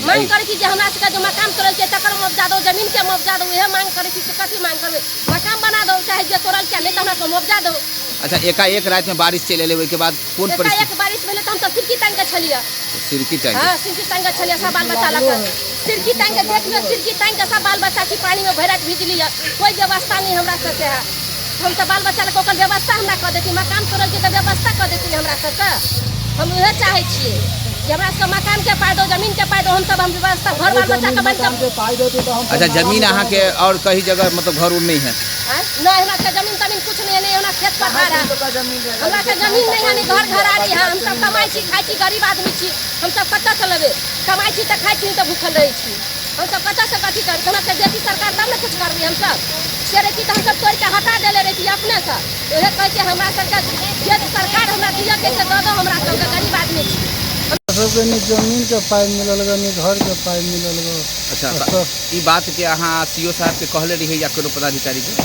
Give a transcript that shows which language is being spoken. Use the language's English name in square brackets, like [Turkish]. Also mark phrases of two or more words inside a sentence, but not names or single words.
[Maithili] मांग करै छी जे हमरा सबके जो मकान तोड़ल के तकर मुआवजा दो जमीन के मुआवजा दो यह मांग करै छी। कथी मांग करबै? मकान बना दो चाहे जे तोड़ल के नहीं तो हमरा को मुआवजा दो। अच्छा एकाएक रात में बारिश चल एले के बाद कौन परिस्थिति? एक बारिश भेले तो हम सब सिरकी टांग के छलिए। सिरकी टांग? हाँ सिरकी टांग के छलिए सब बाल बच्चा लग सिरकी टांग के देख लो सिरकी टांग के सब बाल बच्चा की पानी में भरत भिजली है। कोई व्यवस्था नहीं हमरा सबके है। हम सब बाल बच्चा लोग व्यवस्था हमरा कर देती मकान तोड़ल के तो व्यवस्था कर देती हमरा सबके। हम उहे चाहे छियै कि हमरा सबके मकान के पाई दो जमीन के पाई दो हम सब हम व्यवस्था घर बाल बच्चा के बन के। अच्छा जमीन अहाँ के और कहीं जगह मतलब घर उर नहीं है? नहीं हमरा के जमीन तमीन कुछ नहीं है हमरा खेत पथार है। हमरा के जमीन नहीं है घर घरारी है। हम सब कमाई छी खाई छी गरीब आदमी छी। हम सब कतऽ से लेबै? कमाई छी तो खाई छी तो भूखल रही छी। हम सब कतऽ से कथी कर हमरा के देती सरकार तब ना कुछ करबी। हम सब से रही तो हम सब तोड़ के हटा देले रही अपने से। ओहे कह के हमरा सबके जे सरकार हमरा दिया कैसे दो दो हमरा सबके गरीब आदमी छी। सबके नहीं जमीन के पाई मिलल गा नहीं घर के पाई मिलल गा। अच्छा ई बात के अहाँ सीओ साहब के कहले रही या कोनो पदाधिकारी के?